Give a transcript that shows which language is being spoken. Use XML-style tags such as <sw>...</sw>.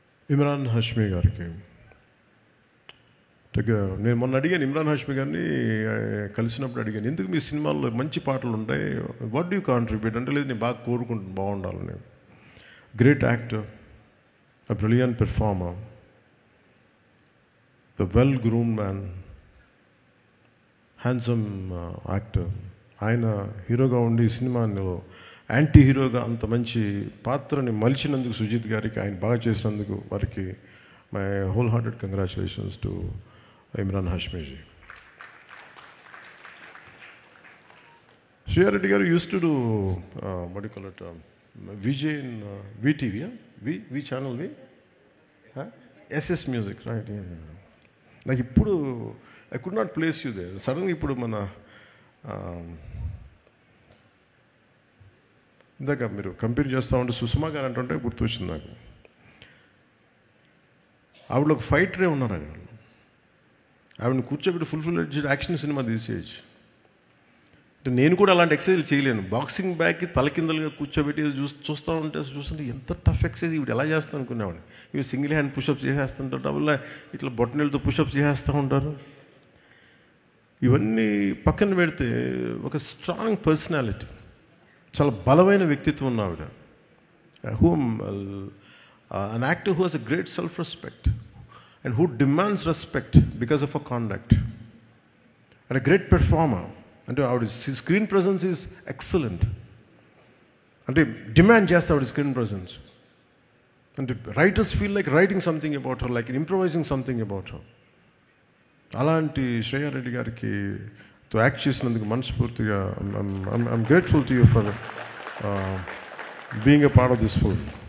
<te>ఇమ్రాన్ హాష్మీ గారికి నేను మొన్న అడిగాను, ఇమ్రాన్ హాష్మీ గారిని కలిసినప్పుడు అడిగాను, ఎందుకు మీ సినిమాల్లో మంచి పాటలు ఉంటాయి,</te> <en>what do you contribute</en> <te>అంటే, లేదు నేను బాగా కోరుకుంటాను బాగుండాలి.</te> <en>నేను great actor, a brilliant performer, the well-groomed man, handsome actor.</en> <te>ఆయన హీరోగా ఉండి ఈ సినిమాలో యాంటీ హీరోగా అంత మంచి పాత్రని మలిచినందుకు సుజిత్ గారికి, ఆయన బాగా చేసినందుకు వారికి</te> <en>my whole hearted congratulations to</en> <te>Imran హాష్మీజీ.</te> <en>శ్రీయారెడ్డి గారు use to do what do you call it, VJ in VTV, V channel, SS Music, right?</en> <te>నాకు ఇప్పుడు</te> <en>I could not place you there.</en> <te>సడన్గా ఇప్పుడు మన ఇందాక మీరు కంపేర్ చేస్తూ ఉంటే సుష్మా గారు అంటుంటే గుర్తొచ్చింది నాకు. ఆవిడ ఒక ఫైటరే ఉన్నారు ఆయన. ఆవిడని కూర్చోబెట్టి ఫుల్ యాక్షన్ సినిమా తీసేయచ్చు. అంటే నేను కూడా అలాంటి ఎక్సర్సైజ్ చేయలేను. బాక్సింగ్ బ్యాగ్కి తలకిందలుగా కూర్చోబెట్టి చూస్తుంటే ఎంత టఫ్ ఎక్సర్సైజ్ ఇవి ఎలా చేస్తాను అనుకునేవాడిని. ఇవి సింగిల్ హ్యాండ్ పుషప్స్ చేసేస్తుంటారు, డబుల్ ఇట్లా బొట్టనీళ్ళతో పుషప్స్ చేసేస్తూ ఉంటారు. ఇవన్నీ పక్కన పెడితే ఒక స్ట్రాంగ్ పర్సనాలిటీ, చాలా బలమైన వ్యక్తిత్వం ఉన్న ఆవిడ.</te> <en>an actor who has a great self-respect and who demands respect because of her conduct, and a great performer.</en> <te>అంటే ఆవిడ స్క్రీన్ ప్రెజెన్స్</te> <en>Is excellent.</en> <te>అంటే డిమాండ్ చేస్తే ఆవిడ స్క్రీన్ ప్రెజెన్స్.</te> <en>అంటే writers feel like writing something about her, like improvising something about her.</en> <te>అలాంటి శ్రేయా రెడ్డి గారికి తో act చేసినందుకు మనస్ఫూర్తిగా</te> <en>I'm grateful to you for being a part of this film.</en>